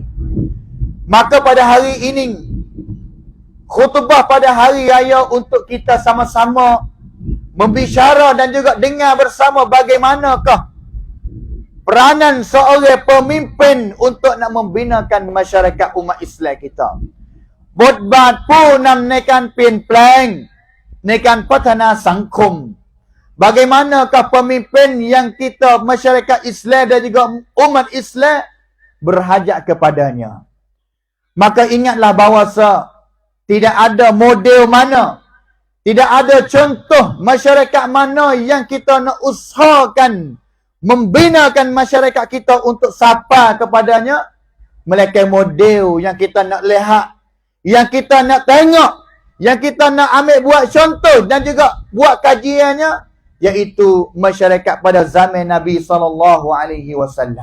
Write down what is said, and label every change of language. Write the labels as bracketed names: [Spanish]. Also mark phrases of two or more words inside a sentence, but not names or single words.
[Malay] Maka pada hari ini, khutbah pada hari raya untuk kita sama-sama membicara dan juga dengar bersama bagaimanakah peranan seorang pemimpin untuk nak membinakan masyarakat umat Islam kita. [Thai] บทบาทผู้นำในการเปลี่ยนแปลงในการพัฒนาสังคม [Malay] Bagaimanakah pemimpin yang kita masyarakat Islam dan juga umat Islam berhajat kepadanya. Maka ingatlah bahawa tidak ada model mana, tidak ada contoh masyarakat mana yang kita nak usahakan membinakan masyarakat kita untuk sapa kepadanya, melainkan model yang kita nak lihat, yang kita nak tengok, yang kita nak ambil buat contoh dan juga buat kajiannya, iaitu masyarakat pada zaman Nabi SAW.